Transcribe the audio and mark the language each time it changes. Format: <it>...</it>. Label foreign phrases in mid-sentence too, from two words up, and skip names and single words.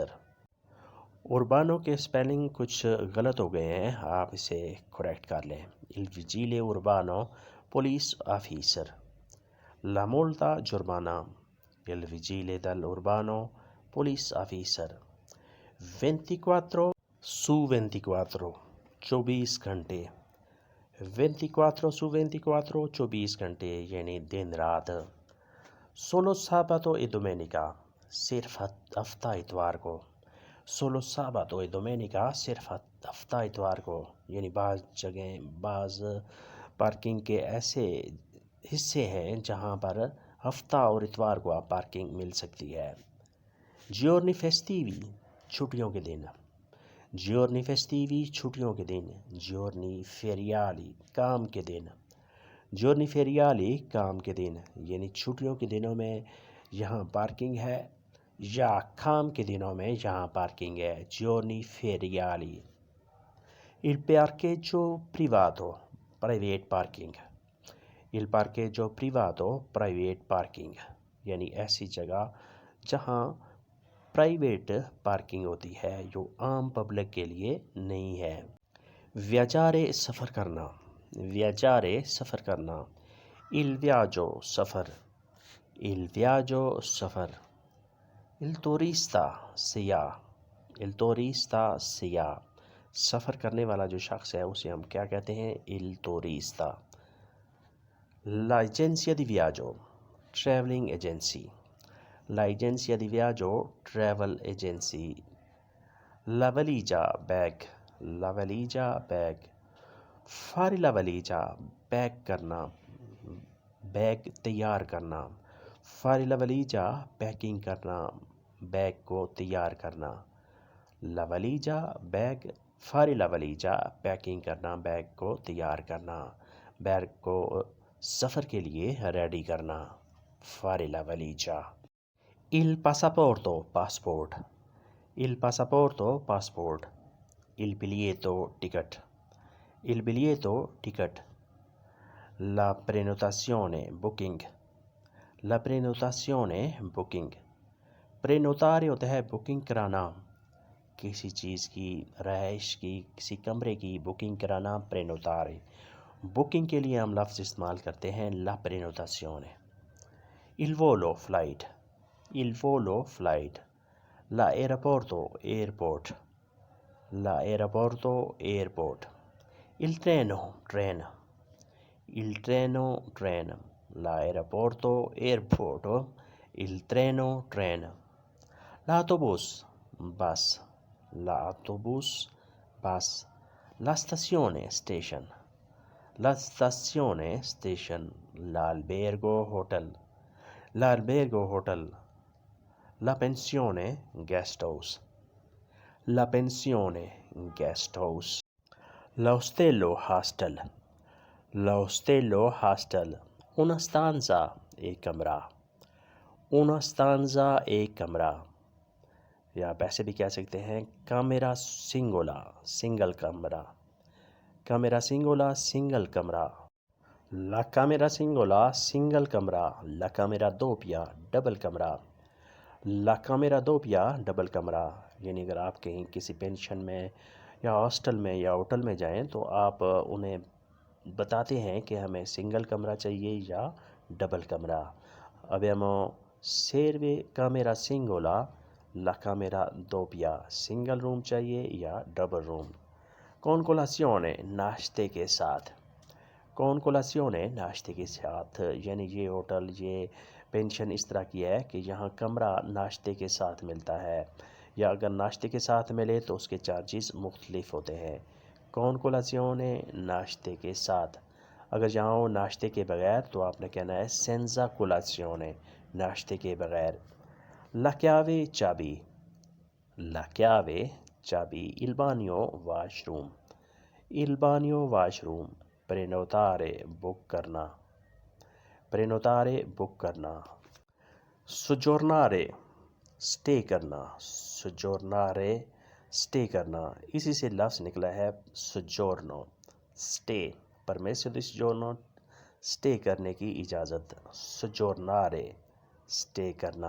<ur>اربانو کے سپیلنگ کچھ غلط ہو گئے ہیں، آپ اسے کریکٹ کر لیں۔</ur> <it>il vigile urbano</it> <en>police officer،</en> <it>la multa جرمانہ، il vigile dell'urbano</it> <en>police officer۔</en> <it>24 su 24،</it> <ur>24 گھنٹے،</ur> <it>24 su 24،</it> <ur>24 گھنٹے یعنی دن رات۔</ur> <it>solo sabato e domenica،</it> <ur>صرف ہفتہ اتوار کو،</ur> <it>solo sabato e domenica،</it> <ur>صرف ہفتہ اتوار کو، یعنی بعض جگہیں بعض پارکنگ کے ایسے حصے ہیں جہاں پر ہفتہ اور اتوار کو آپ پارکنگ مل سکتی ہے۔</ur> <it>giorni festivi،</it> <ur>چھٹیوں کے دن،</ur> <it>giorni festivi،</it> <ur>چھٹیوں کے دن،</ur> <it>giorni feriali،</it> <ur>کام کے دن،</ur> <it>giorni feriali،</it> <ur>کام کے دن، یعنی چھٹیوں کے دنوں میں یہاں پارکنگ ہے یا کام کے دنوں میں یہاں پارکنگ ہے،</ur> <it>giorni feriali۔ il parcheggio privato،</it> <ur>پرائیویٹ پارکنگ،</ur> <it>il parcheggio privato،</it> <ur>پرائیویٹ پارکنگ، یعنی ایسی جگہ جہاں پرائیویٹ پارکنگ ہوتی ہے جو عام پبلک کے لیے نہیں ہے۔ viaggiare، سفر کرنا، viaggiare، سفر کرنا،</ur> <it>il viaggio، سفر، il viaggio، سفر۔ il turista، سیاح، il turista،</it> <ur>سیاح، سفر کرنے والا جو شخص ہے اسے ہم کیا کہتے ہیں؟</ur> <it>il turista۔ l'agenzia di viaggio،</it> <en>traveling agency،</en> <it>l'agenzia di viaggio،</it> <en>travel agency۔</en> <it>la valigia، بیگ، la valigia، بیگ، fare la valigia،</it> <ur>بیگ کرنا، بیگ تیار کرنا،</ur> <it>fare la valigia،</it> <ur>پیکنگ کرنا، بیگ کو تیار کرنا،</ur> <it>la valigia، بیگ، fare la valigia،</it> <ur>پیکنگ کرنا، بیگ کو تیار کرنا، بیگ کو سفر کے لیے ریڈی کرنا،</ur> <it>fare la valigia۔ il passaporto، پاسپورٹ، il passaporto، پاسپورٹ، il biglietto، ٹکٹ، il biglietto، ٹکٹ۔ la prenotazione، بکنگ، la prenotazione، بکنگ۔</it> <ur>prenotare ہوتا ہے بکنگ کرانا، کسی چیز کی، رہائش کی، کسی کمرے کی بکنگ کرانا، prenotare۔ بکنگ کے لیے ہم لفظ استعمال کرتے ہیں</ur> <it>la prenotazione۔ il volo، فلائٹ، il volo، فلائٹ۔ l'aeroporto، ایئرپورٹ، l'aeroporto، ایئرپورٹ۔ il treno، ٹرین، il treno، ٹرین۔ l'aeroporto، ایئرپورٹ، il treno، ٹرین۔ l'autobus، بس، l'autobus، بس۔ la stazione، اسٹیشن، la stazione، اسٹیشن۔ l'albergo، ہوٹل، l'albergo، ہوٹل۔ la pensione،</it> <ur>گیسٹ ہاؤس،</ur> <it>la pensione،</it> <ur>گیسٹ ہاؤس۔</ur> <it>l'ostello، ہاسٹل، l'ostello، ہاسٹل۔ una stanza،</it> <ur>ایک کمرہ،</ur> <it>una stanza،</it> <ur>ایک کمرہ، یا آپ ایسے بھی کہہ سکتے ہیں</ur> <it>camera singola،</it> <ur>سنگل کمرہ،</ur> <it>camera singola،</it> <ur>سنگل کمرہ۔</ur> <it>la camera singola،</it> <ur>سنگل کمرہ۔</ur> <it>la camera doppia،</it> <ur>ڈبل کمرہ،</ur> <it>la camera doppia،</it> <ur>ڈبل کمرہ۔ یعنی اگر آپ کہیں کسی پینشن میں یا ہاسٹل میں یا ہوٹل میں جائیں تو آپ انہیں بتاتے ہیں کہ ہمیں سنگل کمرہ چاہیے یا ڈبل کمرہ۔</ur> <it>abbiamo serve camera singola، la camera doppia،</it> <ur>سنگل روم چاہیے یا ڈبل روم۔</ur> <it>con colazione،</it> <ur>ناشتے کے ساتھ،</ur> <it>con colazione،</it> <ur>ناشتے کے ساتھ، یعنی یہ ہوٹل، یہ پینشن اس طرح کی ہے کہ یہاں کمرہ ناشتے کے ساتھ ملتا ہے، یا اگر ناشتے کے ساتھ ملے تو اس کے چارجز مختلف ہوتے ہیں۔</ur> <it>con colazione،</it> <ur>ناشتے کے ساتھ۔ اگر جہاں ہو ناشتے کے بغیر تو آپ نے کہنا ہے</ur> <it>senza colazione،</it> <ur>ناشتے کے بغیر۔</ur> <it>la chiave، چابی، la chiave، چابی۔ il bagno،</it> <ur>واش روم،</ur> <it>il bagno،</it> <ur>واش روم۔ prenotare، بک کرنا، prenotare، بک کرنا۔ soggiornare، اسٹے کرنا، سجورنارے اسٹے کرنا، اسی سے لفظ نکلا ہے سجورنو، اسٹے،</ur> <it>permesso di soggiorno,</it> <ur>اسٹے کرنے کی اجازت، سجورنارے اسٹے کرنا۔</ur>